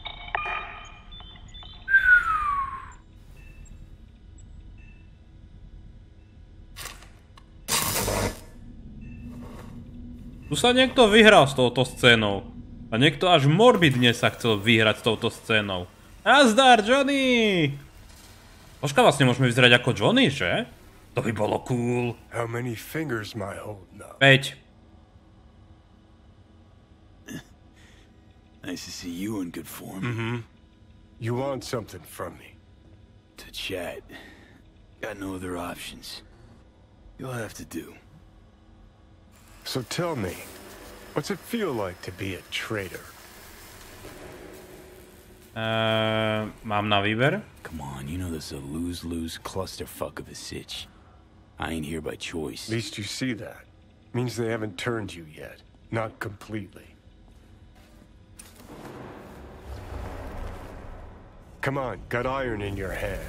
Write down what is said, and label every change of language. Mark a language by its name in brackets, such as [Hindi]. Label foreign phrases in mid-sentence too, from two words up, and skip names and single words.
[Slovak] Tu sa niekto vyhral s touto scénou. A niekto až morbidne sa chcel vyhrať s touto scénou. Nazdar, Johnny! Počka, vlastne môžeme vyzerať ako Johnny, že? To by bolo cool. [English] How many fingers am I holding up? 5. Nice to see you in good form. Mm-hmm. You want something from me? To chat. Got no other options. You'll have to do. So tell me, what's it feel like to be a traitor? [Slovak] Mám na výber? [English] Come on, you know this is a lose-lose clusterfuck of a sitch. I ain't here by choice. At least you see that. Means they haven't turned you yet. Not completely. Come on, got iron in your hand.